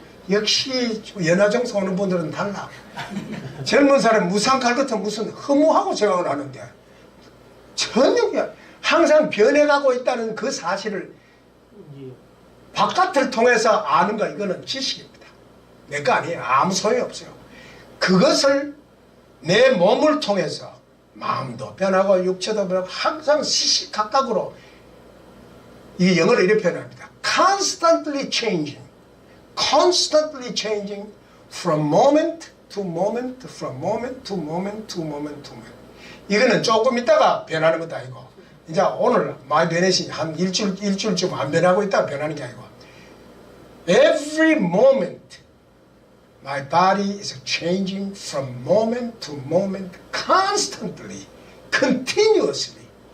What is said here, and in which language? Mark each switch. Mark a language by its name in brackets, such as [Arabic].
[Korean] 역시 연화정서 오는 분들은 달라. 젊은 사람 무상할 것은 무슨 허무하고 생각을 하는데 전혀 항상 변해가고 있다는 그 사실을 바깥을 통해서 아는 거 이거는 지식입니다. 내 거 아니에요. 아무 소용이 없어요. 그것을 내 몸을 통해서 마음도 변하고 육체도 변하고 항상 시시각각으로 이 영어로 이렇게 표현합니다. [English] Constantly changing. Constantly changing from moment to moment, from moment to moment to moment to moment. [Korean] 이거는 조금 있다가 변하는 것도 아니고 이제 오늘 많이 변해시 한 일주일쯤 안 변하고 있다가 변하는 게 아니고 [English] Every moment my body is changing from moment to moment constantly, continuously.